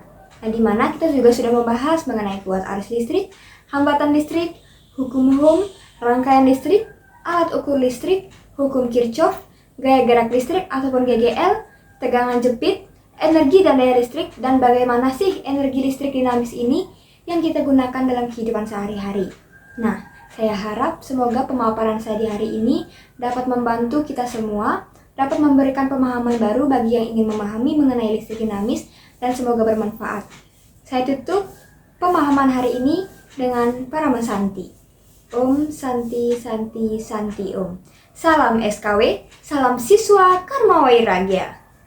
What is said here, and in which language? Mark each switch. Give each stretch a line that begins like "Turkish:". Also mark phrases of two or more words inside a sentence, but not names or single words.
Indonesian: Nah, dimana kita juga sudah membahas mengenai kuat arus listrik, hambatan listrik, hukum Ohm, rangkaian listrik, alat ukur listrik, hukum Kirchhoff, gaya gerak listrik ataupun GGL, tegangan jepit, energi dan daya listrik, dan bagaimana sih energi listrik dinamis ini yang kita gunakan dalam kehidupan sehari-hari. Nah, saya harap semoga pemaparan saya di hari ini dapat membantu kita semua, dapat memberikan pemahaman baru bagi yang ingin memahami mengenai listrik dinamis, dan semoga bermanfaat. Saya tutup pemahaman hari ini dengan Parama Santi.
Sanskrit: Om Santi Santi Santi Om.
Indonesian: Salam SKW, salam siswa Karma Wairagya.